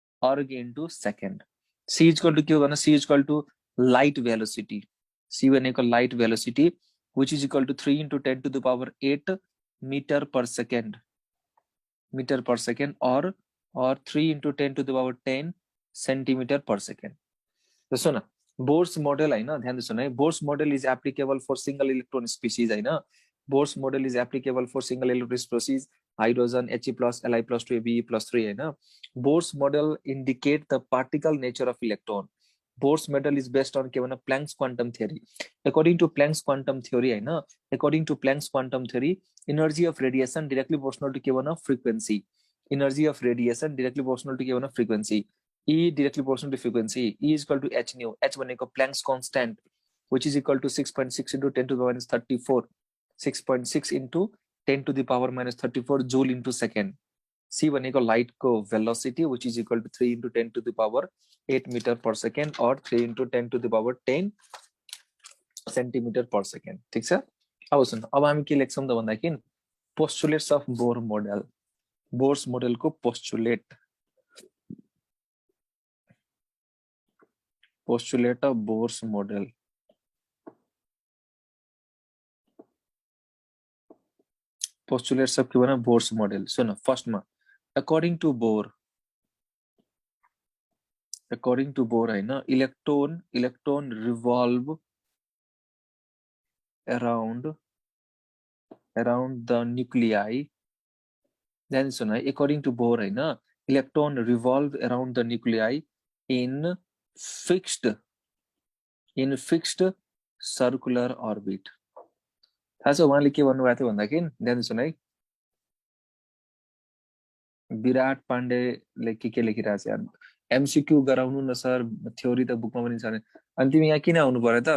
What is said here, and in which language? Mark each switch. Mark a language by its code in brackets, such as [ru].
[en] erg into second c is equal to [ne] के हो भने [en] c is equal to light velocity c भनेको light velocity which is equal to 3 into 10 to the power 8 meter per second or 3 into 10 to the power 10 centimeter per second. So सुन Bohr's model [ne] हैन ध्यान दिनु है [en] Bohr's model is applicable for single electron species हैन Bohr's model is applicable for single electron species hydrogen He+, Li+2 Be+3 हैन Bohr's model indicate the particle nature of electron Bohr's model is based on के भन Planck's quantum theory. According to Planck's quantum theory हैन according to Planck's quantum theory energy of radiation directly proportional to [ne] के भन [en] frequency Energy of radiation directly proportional to [ne] के भन्नु [en] frequency. E directly proportional to frequency. E is equal to h nu. H भनेको Planck's constant, which is equal to 6.6 into 10 to the power minus 34. 6.6 into 10 to the power minus 34 joule into second. C भनेको light को velocity, which is equal to 3 into 10 to the power 8 meter per second or 3 into 10 to the power 10 centimeter per second. [ne] ठीक छ? अब सुन, अब हामी के लेख्छौं त भन्दाखेरि [en] postulates of Bohr model. Bohr's model को postulate of Bohr's model. Postulates of [ne] के भन्नु [en] Bohr's model. सुन, first मा according to Bohr हैन, electron revolve around the nuclei. Then सुन, according to Bohr हैन, electron revolve around the nuclei in fixed circular orbit. [ne] थाहा छ उहाँले के भन्नुभएको थियो भन्दाखेरि ध्यान सुन है, विराट पाण्डेले के लेखिरहेको छ यार, एमसीक्यू गराउनु न सर, थ्योरी त बुकमा पनि छैन। अनि तिमी यहाँ किन आउनु पर्यो त?